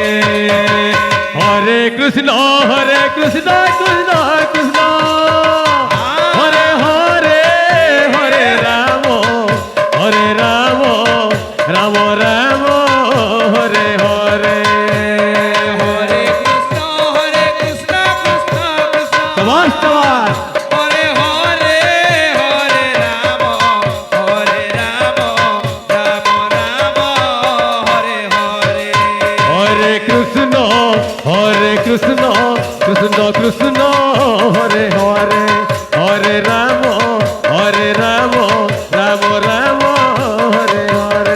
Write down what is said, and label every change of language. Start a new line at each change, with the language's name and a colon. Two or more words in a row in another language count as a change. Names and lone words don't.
Sanskrit: হরে কৃষ্ণ কৃষ্ণ কৃষ্ণ হরে হরে হরে রাম রাম রাম রাম হরে হরে হরে কৃষ্ণ কৃষ্ণ কৃষ্ণ সবাস সবাস হরে হরে হরে রাম রাম রাম হরে হরে হরে কৃষ্ণ কৃষ্ণ কৃষ্ণ কৃষ্ণ হরে হরে হরে রাম রাম রাম রাম হরে হরে